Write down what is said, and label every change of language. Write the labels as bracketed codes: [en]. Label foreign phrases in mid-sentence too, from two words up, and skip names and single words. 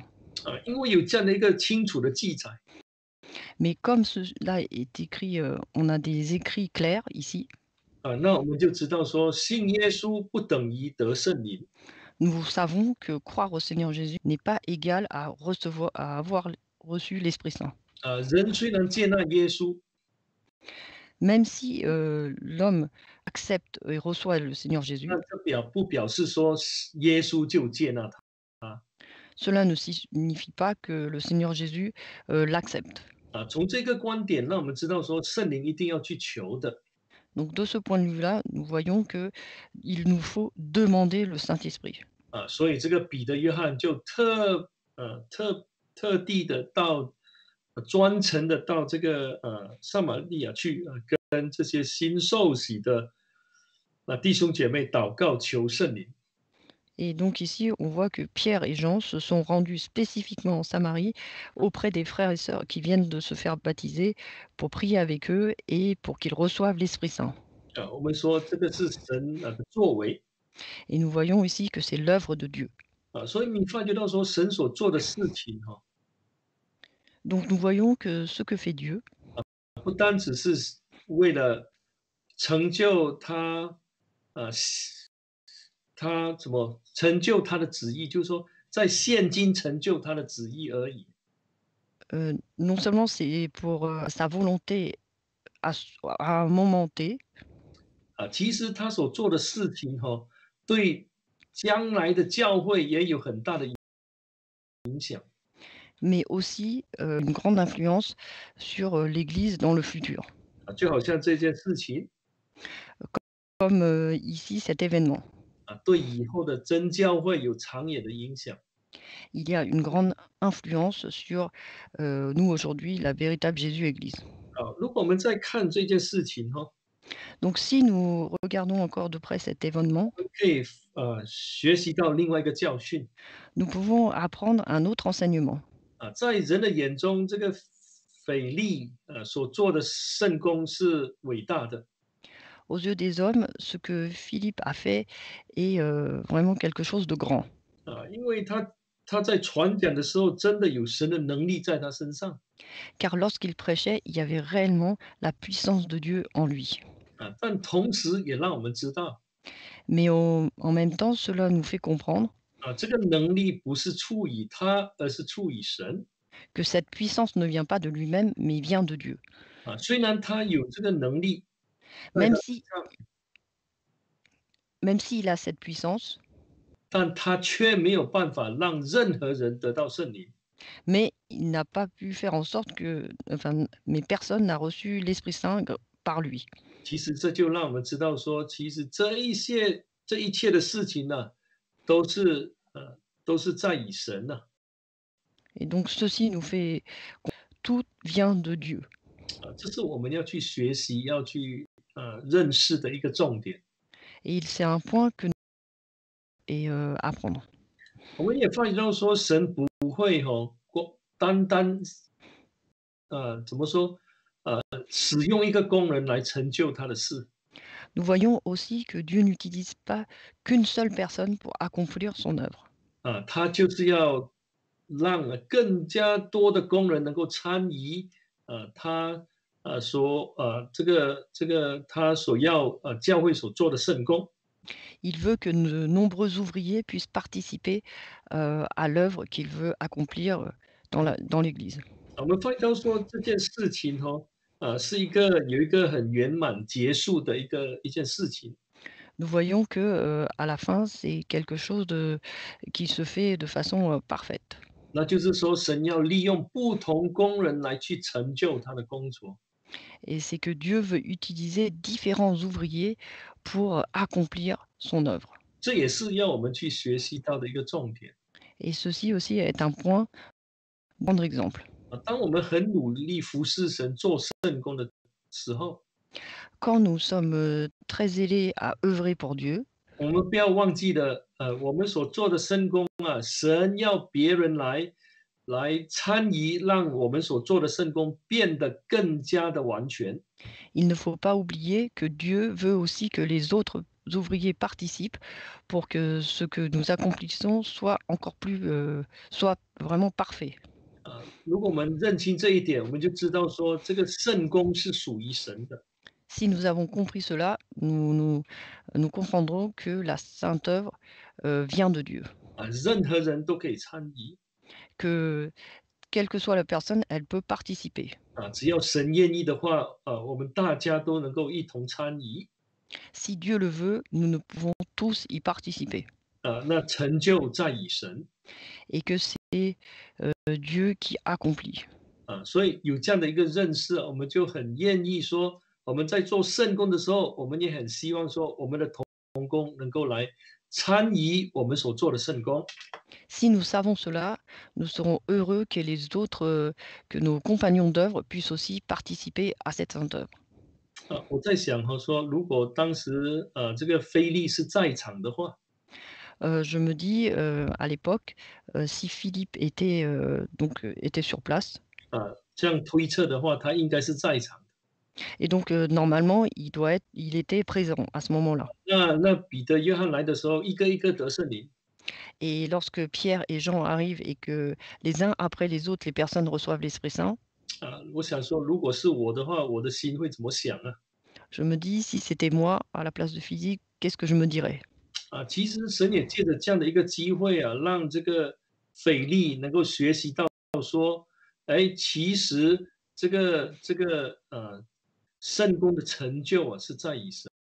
[zh] 因为有这样的一个清楚的记载 [fr] Mais comme cela est écrit, on a des écrits clairs ici, [zh] 那我们就知道说，信耶稣不等于得圣灵 [fr] nous savons que croire au Seigneur Jésus n'est pas égal à avoir reçu l'Esprit Saint. [zh] 人虽然接纳耶稣 [fr] Même si l'homme accepte et reçoit le Seigneur Jésus, [zh] 那这不表示说耶稣就接纳他 [fr] cela ne signifie pas que le Seigneur Jésus l'accepte. [zh] 从这个观点，让我们知道说圣灵一定要去求的 [fr] Donc de ce point de vue-là, nous voyons qu'il nous faut demander le Saint-Esprit. [zh] 所以这个彼得、约翰就特地的到专程的到这个撒玛利亚去跟这些新受洗的弟兄姐妹祷告求圣灵。 [fr] Et donc ici, on voit que Pierre et Jean se sont rendus spécifiquement en Samarie auprès des frères et sœurs qui viennent de se faire baptiser pour prier avec eux et pour qu'ils reçoivent l'Esprit Saint. [zh] 我们说这个是神的作为 [fr] Et nous voyons ici que c'est l'œuvre de Dieu. [zh] 所以你发觉到说神所做的事情 [fr] Donc nous voyons que ce que fait Dieu, [zh] 不单只是为了成就他怎么成就他的旨意，就是说在现今成就他的旨意而已。 [fr] non seulement c'est pour sa volonté à un moment T, [zh] 其实他所做的事情对将来的教会也有很大的影响。 [fr] mais aussi une grande influence sur l'Église dans le futur. [zh] 就好像这件事情 [fr] comme ici cet événement. [zh] 对以后的真教会有长远的影响。 [fr] Il y a une grande influence sur nous aujourd'hui, la véritable Jésus-Église. [zh] 如果我们再看这件事情哈， [fr] Donc si nous regardons encore de près cet événement, [zh] 可以学习到另外一个教训。 [fr] nous pouvons apprendre un autre enseignement. [zh] 在人的眼中，这个腓力所做的圣工是伟大的。 [fr] Aux yeux des hommes, ce que Philippe a fait est vraiment quelque chose de grand. [zh] 因为他在传讲的时候，真的有神的能力在他身上。 [fr] Car lorsqu'il prêchait, il y avait réellement la puissance de Dieu en lui. [zh] 但同时也让我们知道 [fr] Mais en même temps, cela nous fait comprendre [zh] 这个能力不是出于他，而是出于神。 [fr] que cette puissance ne vient pas de lui-même, mais vient de Dieu. [zh] 虽然他有这个能力在他 [fr] Même [zh] 身 [fr] si, [zh] 上， [fr] même s'il a cette puissance, [zh] 但他却没有办法让任何人得到圣灵。 [fr] mais il n'a pas pu faire en sorte que, enfin, mais personne n'a reçu l'Esprit Saint par lui. [zh] 其实这就让我们知道说，其实这一切的事情呢，都是都是在以神呢。 [fr] Et donc ceci nous fait tout vient de Dieu. [zh] 这是我们要去学习、要去认识的一个重点。 [fr] Et c'est un point que nous et apprendre. [zh] 我们也发现到说，神不会单单怎么说使用一个工人来成就他的事。 [fr] Nous voyons aussi que Dieu n'utilise pas qu'une seule personne pour accomplir son œuvre. [zh] 他就是要让更加多的工人能够参与他他所要教会所做的圣工。 [fr] Il veut que de nombreux ouvriers puissent participer à l'œuvre qu'il veut accomplir dans l'Église. [zh] 我们发现到说这件事情是有一个很圆满结束的一件事情。 [fr] Nous voyons que à la fin, c'est quelque chose qui se fait de façon parfaite. [zh] 那就是说，神要利用不同工人来去成就他的工作。 [fr] Et c'est que Dieu veut utiliser différents ouvriers pour accomplir son œuvre. [zh] 这也是要我们去学习到的一个重点。 [fr] Et ceci aussi est un point, prendre exemple. [zh] 当我们很努力服侍神、做圣工的时候， [fr] Quand nous sommes très zélés à œuvrer pour Dieu, [zh] 我们不要忘记了，我们所做的圣工神要别人来参与，让我们所做的圣工变得更加的完全。 [fr] il ne faut pas oublier que Dieu veut aussi que les autres ouvriers participent pour que ce que nous accomplissons soit encore plus, soit vraiment parfait. [zh] 如果我们认清这一点，我们就知道说，这个圣工是属于神的。 [fr] Si nous avons compris cela, nous comprendrons que la sainte œuvre vient de Dieu, [zh] 任何人都可以参与 [fr] que quelle que soit la personne, elle peut participer. [zh] 只要神愿意的话，我们大家都能够一同参与 [fr] Si Dieu le veut, nous ne pouvons tous y participer [zh] 那成就在于神 [fr] et que c'est Dieu qui accomplit. [zh] 所以有这样的一个认识，我们就很愿意说，我们在做圣工的时候，我们也很希望说，我们的同工能够来参与我们所做的圣工。 [fr] Si nous savons cela, nous serons heureux que les autres, que nos compagnons d'œuvre puissent aussi participer à cette sainte œuvre. [zh] 我在想说，如果当时这个菲利是在场的话， [fr] Je me dis, à l'époque, si Philippe était, était sur place, [zh] 这样推测的话，他应该是在场的。 [fr] et donc normalement, il était présent à ce moment-là. [zh] 那彼得、约翰来的时候，一个一个得圣灵。 [fr] Et lorsque Pierre et Jean arrivent et que les uns après les autres, les personnes reçoivent l'Esprit Saint, [zh] 我想说，如果是我的话，我的心会怎么想呢？ [fr] je me dis, si c'était moi à la place de Philippe, qu'est-ce que je me dirais? [zh] 其实神也借着这样的一个机会让这个腓力能够学习到说，其实圣工的成就是在于神。